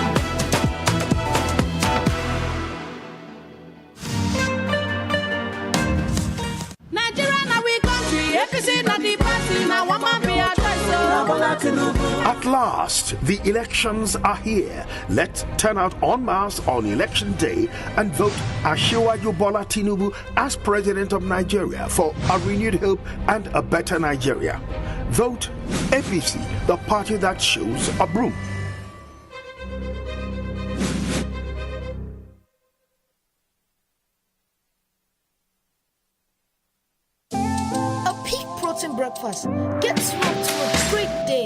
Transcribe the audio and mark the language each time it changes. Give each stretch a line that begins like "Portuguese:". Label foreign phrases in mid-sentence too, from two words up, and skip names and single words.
English: At last, the elections are here. Let's turn out en masse on election day and vote Asiwaju Bola Tinubu as President of Nigeria for a renewed hope and a better Nigeria. Vote APC, the party that shows a broom. Breakfast gets me to a great day.